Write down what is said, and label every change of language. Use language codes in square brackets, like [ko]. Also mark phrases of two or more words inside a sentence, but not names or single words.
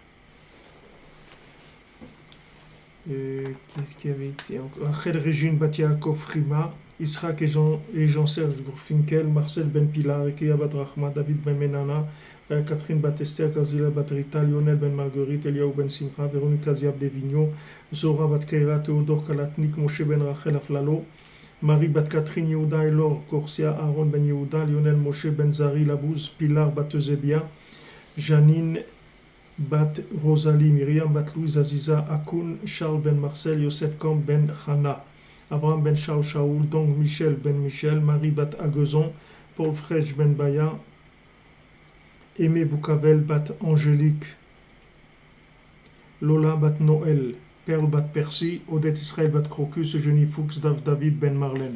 [fr] Qu'est-ce qu'il y avait ici encore? Rachel Régine Batiakov Rima, Israq et Jean-Serge Gourfinkel, Marcel Ben Pilar, Ekeya Bat Rahma, David Ben Menana, Catherine Bat Esther, Kazila Bat Rita, Lionel Ben Marguerite, Eliaou Ben Simcha, Véronique Aziab Devigno, Zora Bat Keira, Théodore Kalatnik, Moshe Ben Rachel Aflalo, Marie Bat Catherine Yehuda, Elor Corsia, Aaron Ben Yehuda, Lionel Moshe Ben Zari Labouz, Pilar Bat Eusebia, Janine Bat Rosalie, Myriam Bat Louise Aziza, Akoun, Charles Ben Marcel, Yosef Kom Ben Chana, Abraham Ben Charles Shaoul, donc Michel Ben Michel, Marie Bat Agezon, Paul Frege Ben Baya, Aimé Boukavel Bat Angélique, Lola Bat Noël, Perle Bat Percy, Odette Israël Bat Crocus, Eugénie Fuchs, David Ben Marlène.